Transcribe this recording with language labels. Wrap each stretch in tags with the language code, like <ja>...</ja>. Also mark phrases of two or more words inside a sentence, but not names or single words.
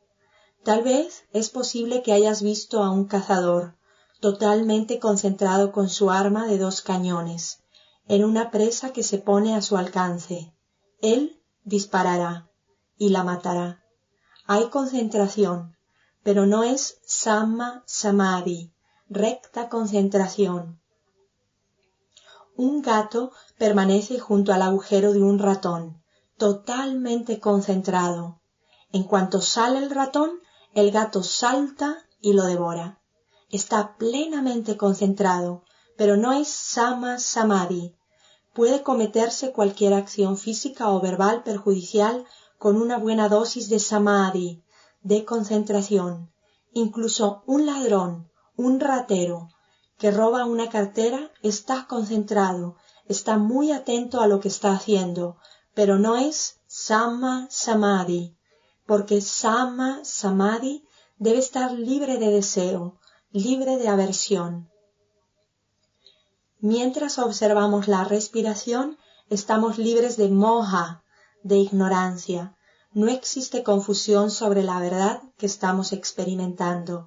<es>Tal vez es posible que hayas visto a un cazador, totalmente concentrado con su arma de 2 cañones, en una presa que se pone a su alcance. Él disparará y la matará. Hay concentración, pero no es</es> <pi>samma samadhi,</pi> <es>recta concentración. Un gato permanece junto al agujero de un ratón, totalmente concentrado. En cuanto sale el ratón, el gato salta y lo devora. Está plenamente concentrado, pero no es</es> <pi>samma samadhi.</pi> <es>Puede cometerse cualquier acción física o verbal perjudicial con una buena dosis de samadhi, de concentración. Incluso un ladrón, un ratero, que roba una cartera está concentrado, está muy atento a lo que está haciendo, pero no es</es> <pi>samma samadhi,</pi> <es>porque</es> <pi>samma samadhi</pi> <es>debe estar libre de deseo, libre de aversión. Mientras observamos la respiración, estamos libres de moha, de ignorancia. No existe confusión sobre la verdad que estamos experimentando.</es>